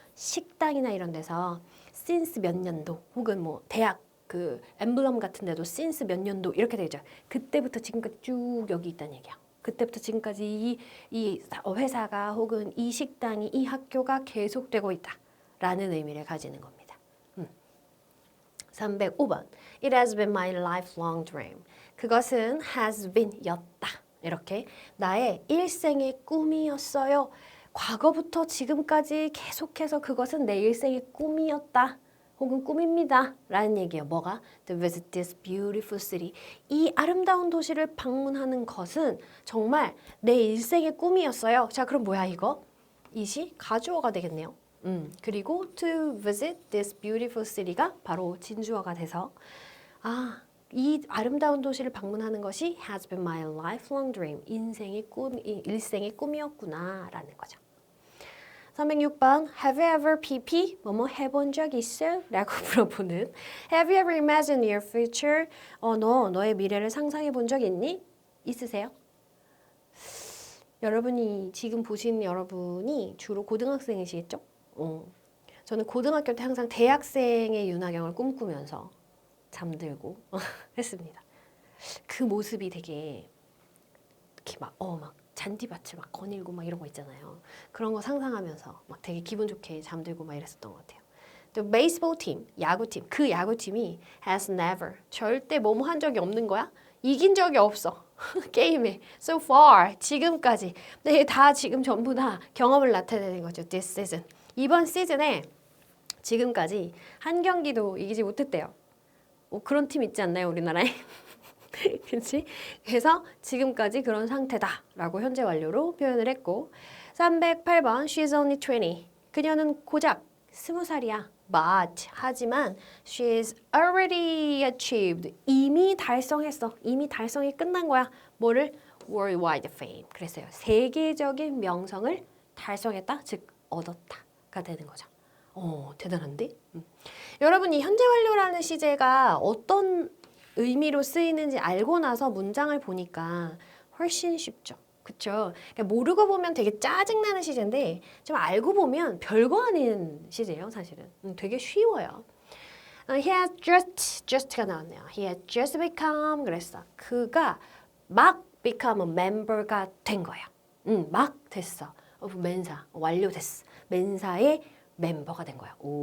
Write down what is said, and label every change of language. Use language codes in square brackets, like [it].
[ko] 식당이나 이런 데서 since 몇 년도 혹은 뭐 대학 그 엠블럼 같은 데도 since 몇 년도 이렇게 되죠. 그때부터 지금까지 쭉 여기 있다는 얘기야. 그때부터 지금까지 이 회사가 혹은 이 식당이 이 학교가 계속되고 있다라는 의미를 가지는 겁니다. [en] 305번 It has been my lifelong dream. [ko] 그것은 [en] has been [ko] 였다. 이렇게 나의 일생의 꿈이었어요. 과거부터 지금까지 계속해서 그것은 내 일생의 꿈이었다. 혹은 꿈입니다. 라는 얘기예요. 뭐가? [en] To visit this beautiful city. [ko] 이 아름다운 도시를 방문하는 것은 정말 내 일생의 꿈이었어요. 자, 그럼 뭐야 이거? 이시 가주어가 되겠네요. 그리고 [en] to visit this beautiful city [ko] 가 바로 진주어가 돼서 이 아름다운 도시를 방문하는 것이 [en] has been my lifelong dream. [ko] 일생의 꿈이었구나 라는 거죠. 306번 [en] Have you ever PP? [ko] 뭐뭐 해본 적 있어? 라고 물어보는 [en] Have you ever imagined your future? [ko] 너의 미래를 상상해 본 적 있니? 있으세요? 여러분이 지금 보시는 여러분이 주로 고등학생이시겠죠? 저는 고등학교 때 항상 대학생의 윤하경을 꿈꾸면서 잠들고 했습니다. 그 모습이 되게 이렇게 막 잔디밭을 막 거닐고 막 이런 거 있잖아요. 그런 거 상상하면서 막 되게 기분 좋게 잠들고 막 이랬었던 것 같아요. 또 베이스볼 팀, 야구팀, 그 야구팀이 [en] has never, [ko] 절대 뭐뭐 한 적이 없는 거야? 이긴 적이 없어. 게임에. [en] So far, [ko] 지금까지. 네, 다 지금 전부 다 경험을 나타내는 거죠. [en] This season. [ko] 이번 시즌에 지금까지 한 경기도 이기지 못했대요. 그런 팀 있지 않나요, 우리나라에? 그렇지? 그래서 지금까지 그런 상태다라고 현재 완료로 표현을 했고 308번 [en] She's only 20. [ko] 그녀는 고작 20살이야. [en] But [ko] 하지만 [en] she's already achieved. [ko] 이미 달성했어. 이미 달성이 끝난 거야. 뭐를? [en] Worldwide fame. [ko] 그랬어요. 세계적인 명성을 달성했다. 즉 얻었다가 되는 거죠. 대단한데? 여러분이 현재 완료라는 시제가 어떤 의미로 쓰이는지 알고 나서 문장을 보니까 훨씬 쉽죠. 그쵸? 그러니까 모르고 보면 되게 짜증나는 시제인데 좀 알고 보면 별거 아닌 시제예요, 사실은. 되게 쉬워요. [en] He has just가 [ko] 나왔네요. [en] He has just become [ko] 그랬어. 그가 막 [en] become a member [ko] 가 된 거야. 막 됐어. of men사, 완료됐어. men사의 멤버가 된 거야.